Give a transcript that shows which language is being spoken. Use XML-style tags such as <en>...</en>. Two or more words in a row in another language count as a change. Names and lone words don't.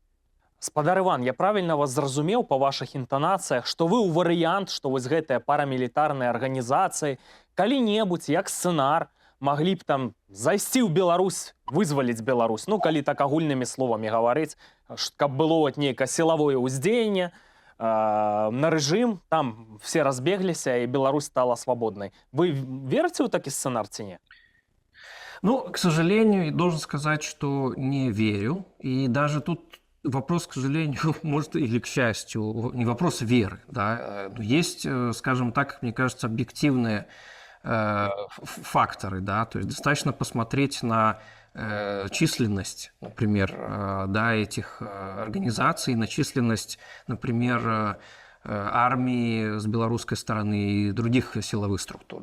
<be>Спадар Іван, я правільна вас зразумеў па вашых інтанацыях, што вы ў варыянт, што вось гэтыя парамілітарныя арганізацыі калі-небудзь, як сцэнар, маглі б там зайсці ў Беларусь, вызваліць Беларусь, ну, калі так агульнымі словамі гаварыць, каб было вот нейкае сілавое ўздзеянне на рэжым, там все разбегліся, і Беларусь стала свабоднай. Вы верыце ў такі сцэнар ці не?</be> <ru>Ну, к сожалению, должен сказать, что не верю. И даже тут вопрос, к сожалению, может, или к счастью, не вопрос веры. Да? Есть, скажем так, мне кажется, объективные факторы, да, то есть достаточно посмотреть на численность, например, да, этих организаций, на численность, например, армии с белорусской стороны и других силовых структур.</ru>